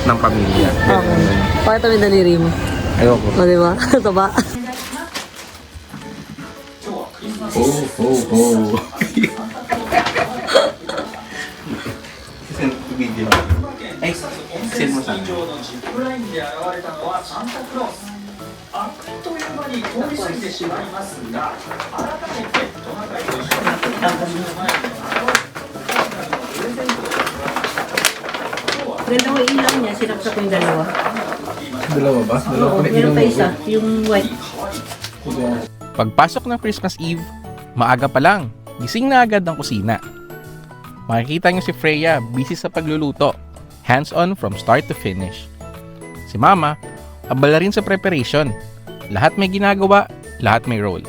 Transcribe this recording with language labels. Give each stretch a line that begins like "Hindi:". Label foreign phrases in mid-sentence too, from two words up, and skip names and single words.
Filipino: ng pamilya. Okay. Pakita mo yung daliri mo. Ayoko. O, diba? Ito ba? Oh. Video. Ay, send mo sa akin.
Japanese: ブラインで現れたのはサンタクロースあっという間に通り過ぎてしまいますが改めてトナカイと一緒にプレゼントを
Filipino: Ganda ko ilaw niya. Sinaksak ko yung dalawa. Dalawa ba? Oo, meron pa isa. Yung white. Pagpasok ng Christmas Eve, maaga pa lang, gising na agad ang kusina. Makikita niyo si Freya busy sa pagluluto,
English: hands-on from start to finish.
Filipino: Si Mama, abala rin sa preparation. Lahat may ginagawa, lahat may role.